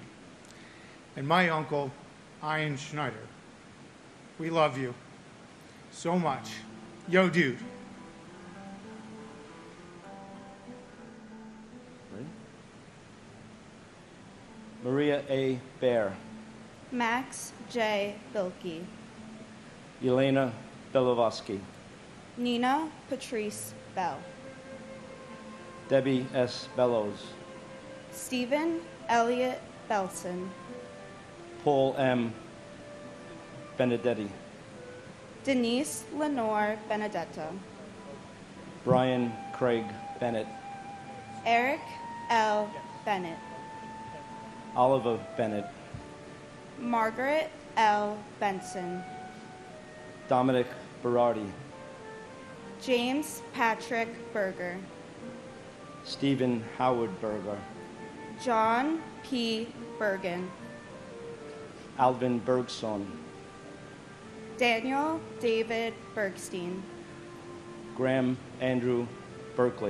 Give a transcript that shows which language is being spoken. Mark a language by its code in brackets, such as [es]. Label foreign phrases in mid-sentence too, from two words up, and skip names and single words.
[en] And my uncle, Ian Schneider. We love you so much. Yo, dude. Maria A. Bear. Max J. Bilkey. Elena Belovosky. Nina Patrice Bell. Debbie S. Bellows. Stephen Elliott Belson. Paul M. Benedetti. Denise Lenore Benedetto. Brian Craig Bennett. Eric L. Bennett. Oliver Bennett. Margaret L. Benson. Dominic Berardi. James Patrick Berger. Stephen Howard Berger. John P. Bergen. Alvin Bergson. Daniel David Bergstein. Graham Andrew Berkeley.